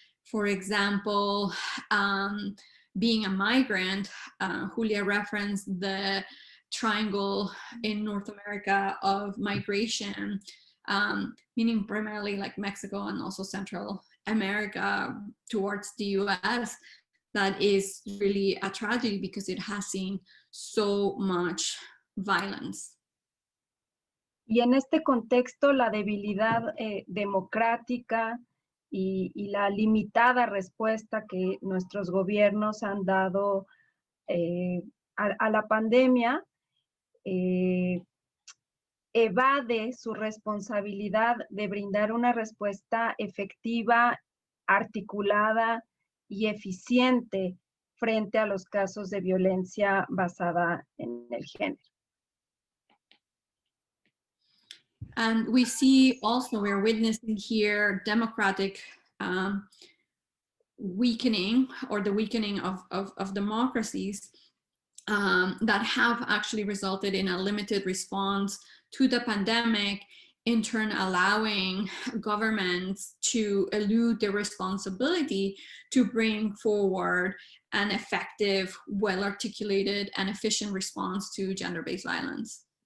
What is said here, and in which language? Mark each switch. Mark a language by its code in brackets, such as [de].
[en] For example, being a migrant, Julia referenced the triangle in North America of migration, meaning primarily like Mexico and also Central America towards the US. That is really a tragedy because it has seen so much violence. [es] Y en este contexto, la debilidad democrática y la limitada respuesta que nuestros gobiernos han dado a la pandemia evade su responsabilidad de brindar una respuesta efectiva, articulada y eficiente frente a los casos de violencia basada en el género. [en] And we see also, we're witnessing here democratic weakening, or the weakening of democracies that have actually resulted in a limited response to the pandemic, in turn allowing governments to elude their responsibility to bring forward an effective, well-articulated, and efficient response to gender-based violence.